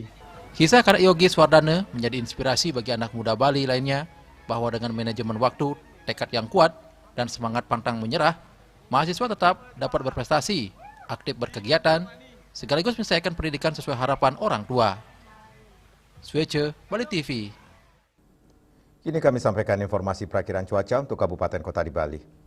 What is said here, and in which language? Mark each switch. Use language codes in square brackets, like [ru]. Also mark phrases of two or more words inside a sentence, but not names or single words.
[id] Kisah karya Yogi Swardana menjadi inspirasi bagi anak muda Bali lainnya bahwa dengan manajemen waktu, tekad yang kuat, dan semangat pantang menyerah, mahasiswa tetap dapat berprestasi, aktif berkegiatan, sekaligus menyelesaikan pendidikan sesuai harapan orang tua. Swece, Bali TV. Kini kami sampaikan informasi perakiraan cuaca untuk kabupaten kota di Bali.